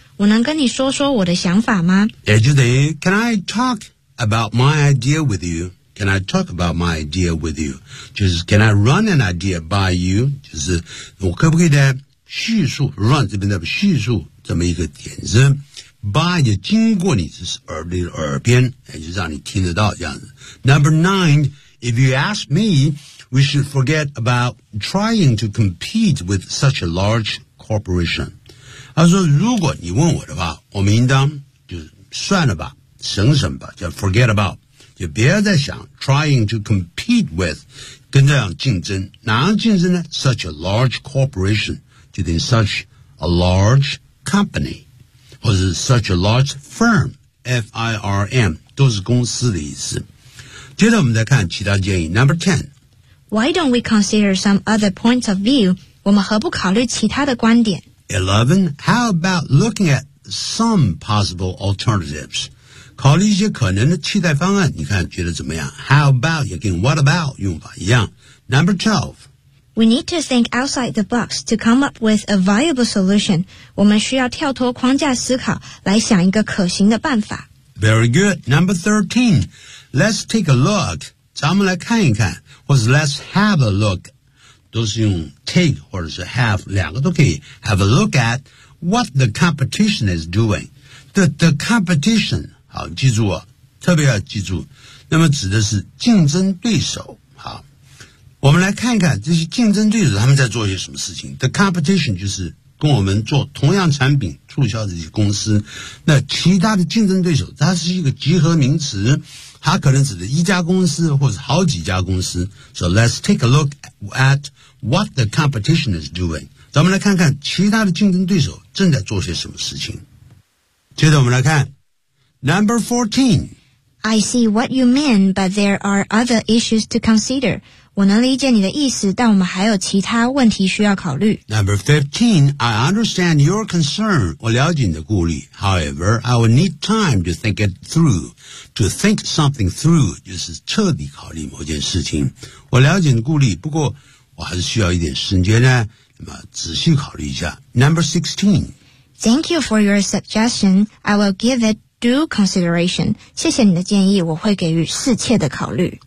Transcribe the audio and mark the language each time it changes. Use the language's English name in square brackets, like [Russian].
[Chinese] 我能跟你说说我的想法吗？也就等于 [English] Can I talk about my idea with you? Can I talk about my idea with you? [Chinese] 就是 [English] Can I run an idea by you? [Chinese] 就是我可不可以呢叙述 run 这边的叙述这么一个点子 by 就经过你的 耳边就让你听得到这样子。 [English] Number nine, if you ask me, we should forget about trying to compete with such a large corporation. [Chinese] 他说如果你问我的话我们应当就算了吧省省吧就 [English] forget about. [Chinese] 就别再想 [English] trying to compete with, [Chinese] 跟这样竞争。哪样竞争呢 [English] ?such a large corporation, [Chinese] 就等于 [English] such a large company, [Chinese] 或者是 [English] such a large firm, F-I-R-M, [Chinese] 都是公司的意思。接着我们再看其他建议。 [English] Number 10. Why don't we consider some other points of view? [Chinese] 我们何不考虑其他的观点 [English] ?11. How about looking at some possible alternatives? [Chinese] 考虑一些可能的替代方案，你看觉得怎么样 ? [English] How about [Chinese] 也跟 [English] What about [Chinese] 用法一样。 [English] Number 12. We need to think outside the box to come up with a viable solution. [Chinese] 我们需要跳脱框架思考来想一个可行的办法。 [English] Very good. Number 13. Let's take a look. [Chinese] 咱们来看一看或者 [English] Let's have a look. [Chinese] 都是用 take 或者是 have, 两个都可以。 [English] Have a look at what the competition is doing. The competition. [Chinese] 好，记住啊，特别要记住，那么指的是竞争对手。好，我们来看一看这些竞争对手他们在做些什么事情。 The competition 就是跟我们做同样产品促销的一些公司。那其他的竞争对手，它是一个集合名词，它可能指的一家公司或者好几家公司。 [English] So let's take a look at what the competition is doing. [Chinese] 咱们来看看其他的竞争对手正在做些什么事情。接着我们来看。 [English] Number 14. I see what you mean, but there are other issues to consider. [Chinese] 我能理解你的意思，但我们还有其他问题需要考虑。 [English] Number 15. I understand your concern. [Chinese] 我了解你的顾虑。 [English] However, I will need time to think it through. To think something through, [Chinese] 就是彻底考虑某件事情。我了解你的顾虑，不过我还是需要一点时间呢，那么仔细考虑一下。 [English] Number 16. Thank you for your suggestion. I will give itDue consideration. [Chinese] 谢谢你的建议，我会给予适切的考虑。